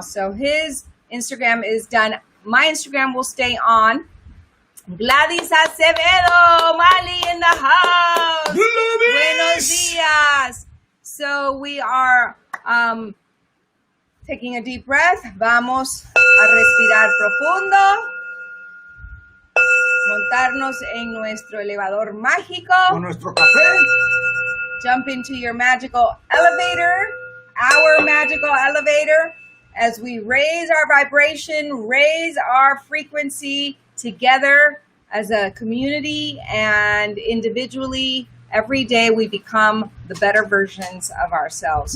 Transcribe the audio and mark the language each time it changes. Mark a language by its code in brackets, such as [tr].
[en] So his Instagram is done. My Instagram will stay on. Gladys Acevedo, Mali in the house. [es] Buenos dias. [en] So we are taking a deep breath. [es] Vamos a respirar profundo. Montarnos en nuestro elevador mágico. Con nuestro café. [en] Jump into your magical elevator, our magical elevator, as we raise our vibration, raise our frequency together as a community and individually. Every day we become the better versions of ourselves.